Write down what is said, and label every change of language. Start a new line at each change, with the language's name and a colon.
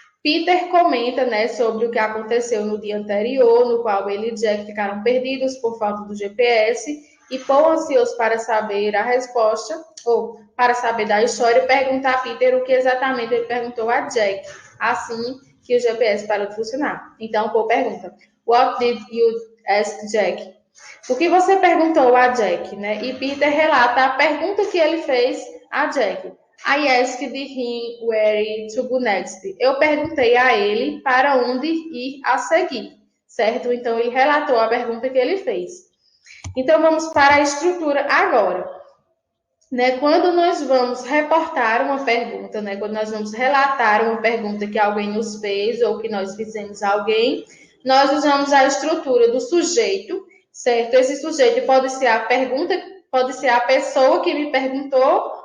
Portuguese: Peter comenta, né, sobre o que aconteceu no dia anterior, no qual ele e Jack ficaram perdidos por falta do GPS, e Paul, ansioso para saber a resposta, ou para saber da história, pergunta a Peter o que exatamente ele perguntou a Jack, assim que o GPS parou de funcionar. Então, Paul pergunta,
English: What did you ask Jack?
Portuguese: O que você perguntou a Jack, né? E Peter relata a pergunta que ele fez a Jack.
English: I asked him where to go next.
Portuguese: Eu perguntei a ele para onde ir a seguir, certo? Então, ele relatou a pergunta que ele fez. Então, vamos para a estrutura agora. Né? Quando nós vamos reportar uma pergunta, né? Quando nós vamos relatar uma pergunta que alguém nos fez ou que nós fizemos a alguém, nós usamos a estrutura do sujeito, certo? Esse sujeito pode ser a pergunta, pode ser a pessoa que me perguntou